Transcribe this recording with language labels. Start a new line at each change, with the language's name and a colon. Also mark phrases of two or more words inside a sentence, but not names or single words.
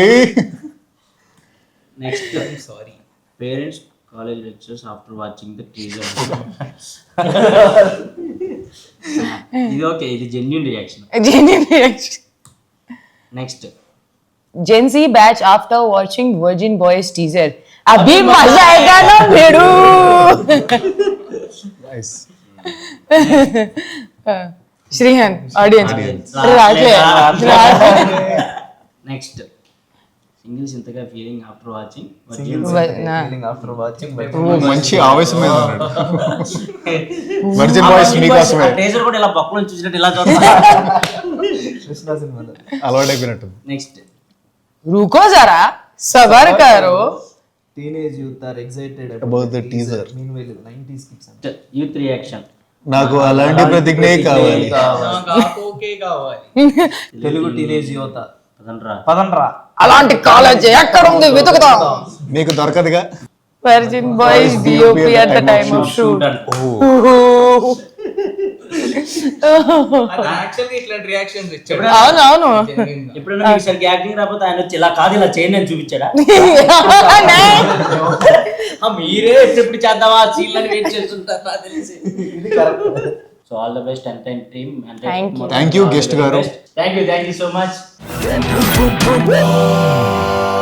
English: Next, sorry parents college lectures after watching the teaser.
Telugu: ఇది ఓకే, ఇది
English: genuine reaction. నెక్స్ట్, Gen Z batch after watching Virgin Boys teaser.
Hindi: अभी मजा आएगा ना भेड़ू.
English: Nice. श्रीहन audience. Next, singles ఇంతగా feeling after watching after watching
Telugu: మంచి ఆవేశం మీద ఉన్నాడు. వర్జిన్ బాయ్స్ మీకోసమే. టీజర్ కూడా ఇలా పక్కన చూసినట్టు ఇలా చూస్తా. కృష్ణ సినిమాలో అలవాటైపోయినట్టు.
English: నెక్స్ట్,
Hindi: रुको जरा सबर करो.
English: teenage youth are excited About the teaser. meanwhile 90s kids youth reaction.
Telugu: నాకు అలాంటి ప్రతిజ్ఞే కావాలి. ఓకే కావాలి. తెలుగు టీనేజ్ యువత పదండ్రా. అలాంటి కాలేజ్ ఎక్కడ ఉంది వెతుకుతాం. మీకు దొరకదుగా.
English: వర్జిన్ బాయ్స్ DOP at the time of shoot.
Telugu: యాక్చువల్గా ఇట్లాంటి రియాక్షన్స్ ఇచ్చాడు. అవునవును. ఎప్పుడైనా మీకు సరిగ్గా యాక్టింగ్ రాకపోతే ఆయన వచ్చి ఇలా కాదు ఇలా చేయండి అని చూపించాడా? మీరే ఎప్పుడు చేద్దామా సీన్లని వెయిట్ చేస్తుంటారు నాకు తెలిసి.
English: so all the best ఎంటైన్ team. Thank you. thank you guest
Telugu: గారు.
English: thank you so much.